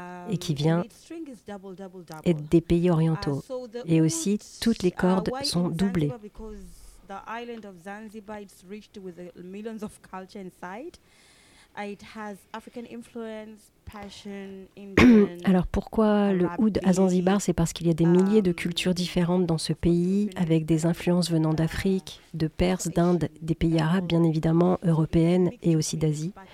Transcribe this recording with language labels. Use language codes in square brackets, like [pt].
[fr] Et qui vient des pays orientaux. Et aussi, toutes les cordes sont doublées. [en] The island of Zanzibar is rich with millions of culture inside. It has African influence, passion, [fr] Alors pourquoi le oud à Zanzibar? C'est parce qu'il y a des milliers de cultures différentes dans ce pays, avec des influences venant d'Afrique, de Perse, d'Inde, des pays arabes, bien évidemment, européennes et aussi d'Asie.